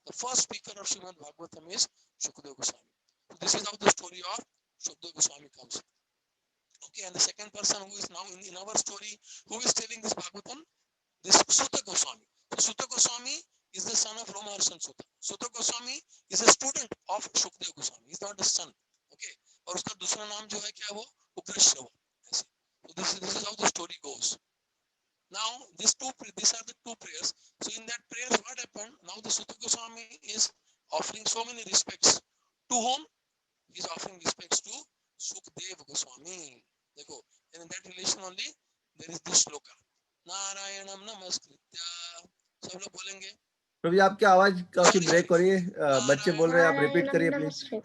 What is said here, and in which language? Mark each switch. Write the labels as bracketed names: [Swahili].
[English] The first speaker of Srimad Bhagavatam is Shukadeva Goswami. So this is how the story of Shukadeva Goswami comes. Okay, and the second person who is now in our story, who is telling this Bhagavatam, this Sutta Goswami. So Sutta Goswami is the son of Romaharshan Sutta. Sutta Goswami is a student of Shukadeva Goswami. He is not the son. [Hindi] Okay, और उसका दूसरा नाम जो है क्या वो उग्रश्रवा. ऐसे. [English] So this is how the story goes. Now these are the two prayers. So in that prayer, what happened? Now the Sutta Goswami is offering so many respects. To whom? He is offering respects to Sukadeva Goswami. देखो, and in that relation only there is this shloka. [Sanskrit] नारायणं नमस्कृत्य. [Hindi] सब लोग बोलेंगे. प्रभु जी आपकी आवाज काफी break हो रही है, बच्चे बोल रहे हैं, आप रिपीट करिए प्लीज.